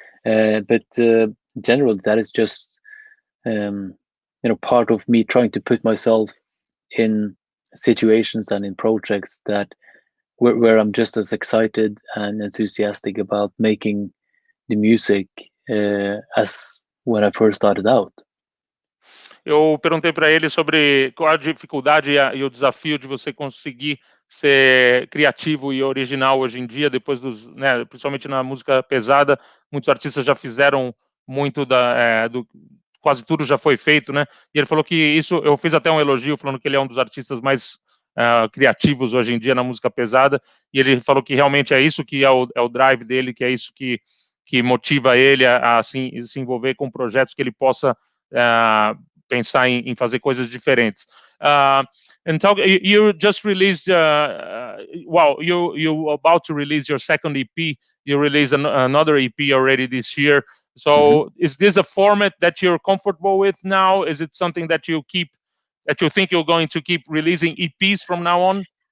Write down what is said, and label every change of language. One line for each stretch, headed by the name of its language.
English: But generally, that is just part of me trying to put myself in situations and in projects that where I'm just as excited and enthusiastic about making the music as when I first started out.
Portuguese: Eu perguntei para ele sobre qual a dificuldade e o desafio de você conseguir ser criativo e original hoje em dia, depois principalmente na música pesada. Muitos artistas já fizeram muito quase tudo já foi feito, né? E ele falou que isso, eu fiz até um elogio falando que ele é um dos artistas mais criativos hoje em dia na música pesada, e ele falou que realmente é isso que é o drive dele, que é isso que motiva ele a se envolver com projetos que ele possa pensar em fazer coisas diferentes.
English: And you just released, you're about to release your second EP. You released another EP already this year. So is this a format that you're comfortable with now? Is it something that you think you're going to keep releasing EPs from now on?